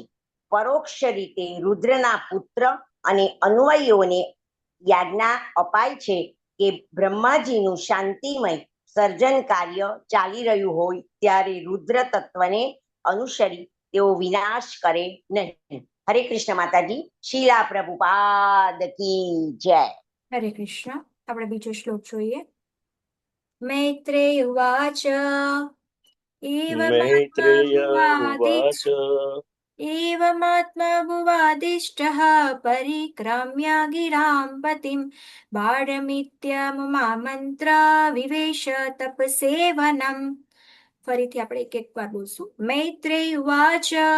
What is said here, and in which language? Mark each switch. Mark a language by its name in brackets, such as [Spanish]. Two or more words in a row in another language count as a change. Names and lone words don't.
[Gujarati] પરોક્ષ રીતે રુદ્રના પુત્ર અને અન્વયોને યાજ્ઞા અપાય છે કે બ્રહ્માજીનું શાંતિમય સર્જન કાર્ય ચાલી રહ્યું હોય ત્યારે રુદ્ર તત્વને અનુસરી તેઓ વિનાશ કરે નહીં. હરે કૃષ્ણ માતાજી. શીલા પ્રભુપાદ [Hindi] की जय. [Gujarati] હરે કૃષ્ણ. આપણે બીજો શ્લોક જોઈએ. [Sanskrit] मैत्रेय उवाच मैत्रेय उवाच एवमात्मभुवादिष्टः परिक्रम्य गिरां पतिं बाढमित्यमुमामन्त्र विवेश तपसेवनम्. [Gujarati] ફરીથી આપણે એક એક વાર બોલશું. [Sanskrit] मैत्रेय उवाच